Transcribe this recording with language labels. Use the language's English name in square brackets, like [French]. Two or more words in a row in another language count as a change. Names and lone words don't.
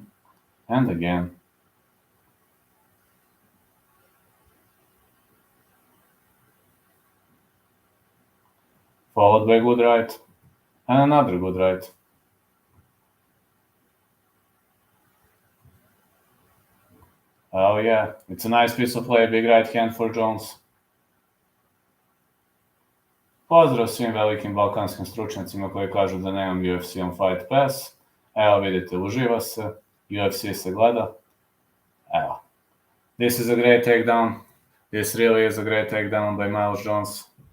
[English] And again. Followed by good right. And another good right. Oh yeah, it's a nice piece of play, big right hand for Jones. [Serbian] Pozdrav svim velikim balkanskim stručnjacima koji kažu da nemam UFC on Fight Pass. Evo vidite, uživa se, UFC se gleda. Evo. [English] This is a great takedown. This really is a great takedown by Miles Jones.